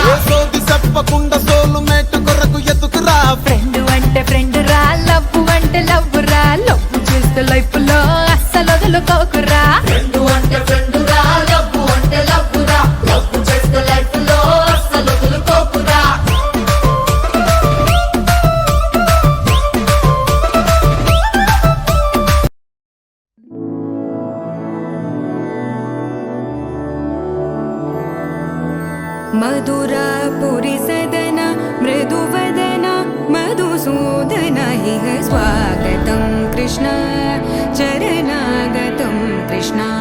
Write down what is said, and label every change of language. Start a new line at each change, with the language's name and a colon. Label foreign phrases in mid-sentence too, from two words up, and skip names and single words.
Telugu: ఏ సోది చెప్పకుండా
English: soul mate
Telugu: కొరకు ఎతుకురా ఫ్రెండ్ అంటే ఫ్రెండ్ రా లవ్ అంటే లవ్ రా లవ్ చేస్తే లైఫ్ లో అస్సలు వదులుకోకురా ఫ్రెండ్ అంటే ఫ్రెండ్ రా లవ్ అంటే లవ్ రా లవ్ చేస్తే లైఫ్ లో అస్సలు వదులుకోకురా
Sanskrit: मधुरापुरी सदन मृदुवदन मधुसूदन इह स्वागतं कृष्ण चरणागतं कृष्ण